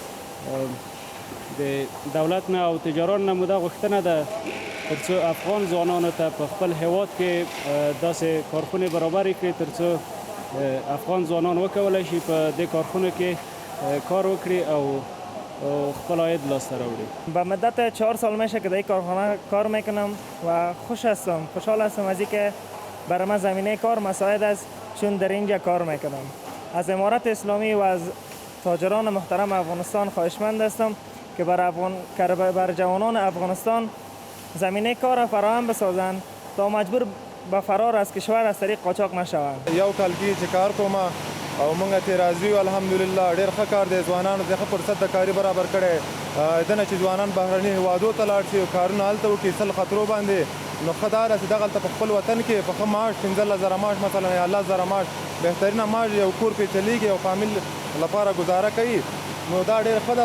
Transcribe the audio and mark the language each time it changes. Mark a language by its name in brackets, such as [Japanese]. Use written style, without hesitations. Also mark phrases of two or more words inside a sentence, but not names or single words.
[Pashto] د دولت نه او تجاران نه مو دا غوښتنه ده ترڅو افغان ځوانانو ته په خپل هیواد کې داسې کارخونې برابرې کړي ترڅو افغان ځوانان وکولی شي په دې کارخونو کې کار وکړي او خپل عاید لاسته راوړي. [Persian] به مدت 4 سال میشه که در این کارخانه کار میکنم و خوشحال هستم از اینکه برای من زمینه کار مساعد است چون در اینجا کار میکنم. از امارت اسلامی و از تاجران محترم افغانستان خواهشمند هستم که بر جوانان افغانستان زمینه کار فراهم بسازند تا مجبور به فرار از کشور از طریق قاچاق نشوند. [Pashto] یو کال کې چې کار کوم او موږ ته راضي یو الحمدلله ډېر ښه کار دی ځوانانو ته ښه فرصت د کاري برابر کړی دنه چې ځوانان بهرني هیوادو ته لاړ شي او کارونه هلته وکړي سل خطرو باندې نو ښه دا ده چې دغلته په خپل وطن کې په ښه معاش 15000 معاش مثلا یا 10000 معاش بهترینه معاش یو کور پرې چلیږي او فامیل لپاره ګزاره کوي نو دا ډېر ښه ده.